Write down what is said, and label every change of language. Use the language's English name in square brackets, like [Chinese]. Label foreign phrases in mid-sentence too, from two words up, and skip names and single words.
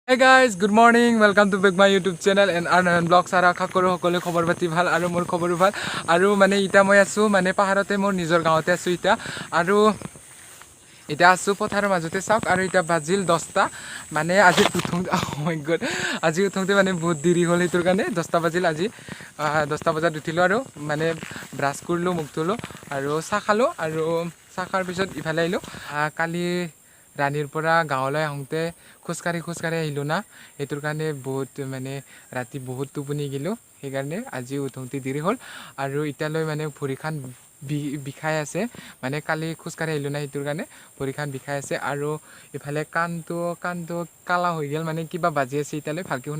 [English] Hey guys, good morning. Welcome to back my YouTube channel and Arnahan Vlogs. [Assamese] আৰা আশা কৰোঁ সকলোৱে খবৰ পাতি ভাল আৰু মোৰ খবৰো ভাল আৰু মানে ইটা মই আছোঁ মানে পাহাৰত মোৰ নিজৰ গাঁওত আছোঁ ইটা আৰু ইটা আছোঁ পথাৰ মাজত চাওক আৰু ইটা বাজিল 10টা মানে আজি উঠোঁ [English] oh my god [Assamese] আজি উঠোঁতে মানে বহুত দেৰি হ'ল হিটুৰ কাৰণে 10টা বাজিল আজি 10টা বাজাত উঠিলো আৰু মানে brush কৰিলো মুখ ধুলো আৰু চাহ খালো আৰু চাহ খোৱাৰ পিছত ইফালে আহিলো কালি ৰাণীৰ পৰা গাঁৱলৈ আহোঁতে খোজকাঢ়ি আহিলো না হেতুৰ কাৰণে बहुत মানে ৰাতি বহুত টোপনি গিলো সেইকাৰণে আজি উঠোতে দেৰি হল আৰু ইটালৈ মানে ভৰিখান বিখাই আছে মানে কালি খুজকাঢ়ি আহিলো না হেতুৰ কাৰণে ভৰিখান বিখাই আছে আৰু ইফালে কাণটো কালা হৈ গেল মানে কিবা বাজি আছে ইটালৈ ভালকে শুনা